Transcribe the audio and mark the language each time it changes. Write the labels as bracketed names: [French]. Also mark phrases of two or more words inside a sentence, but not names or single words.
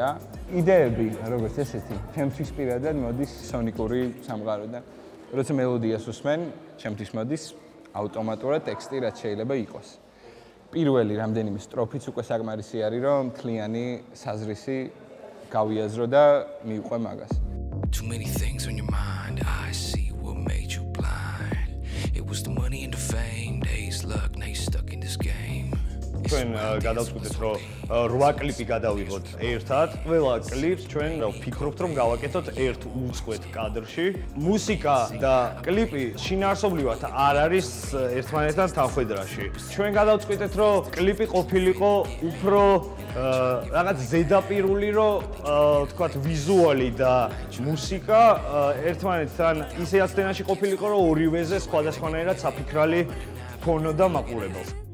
[Georgian] იდეები, როგორც ესეთი, ჩემთვის პირადად მოდის სონიკური სამყაროდან. როცა მელოდიას უსმენ, ჩემთვის მოდის ავტომატურად ტექსტი, რაც შეიძლება იყოს. პირველი რამდენიმე სტროფიც უკვე საკმარისი არის, რომ მთლიანი საზრისი გავიაზრო და მივყვე მაგას. [English] Too many things on your mind, I see what made you blind. It was the money and the fame, days luck, now you stuck in this game. [Georgian] ჩვენ გადავწყვიტეთ რომ 8 კლიპი გადავიღოთ ერთად. ყველა კლიპს ჩვენ ვფიქრობთ რომ გავაკეთოთ ერთ უწყვეტ კადრში. მუსიკა და კლიპი შინაარსობრივად არ არის ერთმანეთთან თანხვედრაში. ჩვენ გადავწყვიტეთ რომ კლიპი ყოფილიყო უფრო რაღაც ზედაპირული, რომ თქვათ ვიზუალი და მუსიკა ერთმანეთთან ისე აცდენაში ყოფილიყო, რომ ორივეზე სხვადასხვანაირად საფიქრალი ფონო და მაყურებელს.